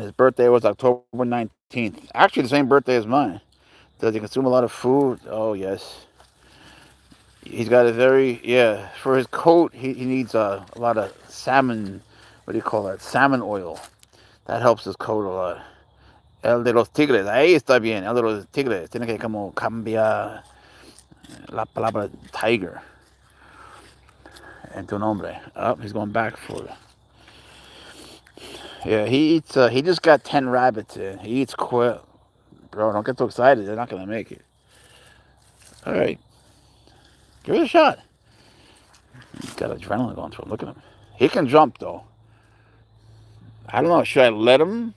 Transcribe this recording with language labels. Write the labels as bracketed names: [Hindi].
[English] His birthday was October 19th. Actually, the same birthday as mine. Does he consume a lot of food? Oh, yes. He's got a very, yeah, for his coat, he needs a lot of salmon, what do you call that? Salmon oil. That helps his coat a lot. [Spanish] El de los Tigres. Ahí está bien. El de los Tigres. Tiene que como cambiar la palabra tiger en tu nombre. [English] Oh, he's going back for it. Yeah, he eats, he just got 10 rabbits in. He eats quail. Bro, don't get too excited. They're not going to make it. All right. Give it a shot. He's got adrenaline going through him. Look at him. He can jump, though. I don't know. Should I let him?